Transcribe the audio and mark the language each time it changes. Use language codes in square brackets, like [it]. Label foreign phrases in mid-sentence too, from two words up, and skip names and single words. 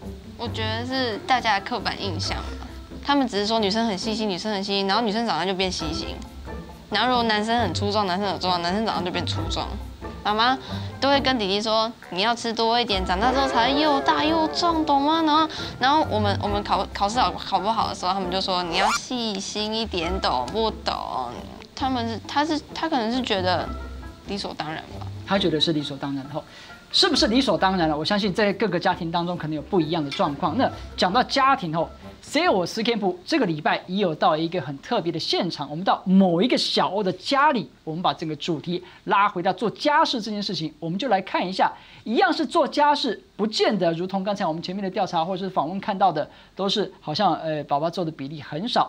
[zh] 我覺得是大家的刻板印象吧。他們只是說女生很細心，女生很細心，然後女生長大就變細心。然後如果男生很粗壯，男生很壯，男生長大就變粗壯。媽媽都會跟弟弟說，你要吃多一點，長大之後才又大又壯，懂嗎？然後我們考試考不好的時候，他們就說你要細心一點，懂不懂？他可能是覺得理所當然吧。他覺得是理所當然後。 是不是理所当然了？我相信在各个家庭当中可能有不一样的状况。那讲到家庭后，C 我实 camp 这个礼拜也有到一个很特别的现场，我们到某一个小欧的家里，我们把这个主题拉回到做家事这件事情，我们就来看一下，一样是做家事，不见得如同刚才我们前面的调查或者是访问看到的，都是好像宝宝做的比例很少。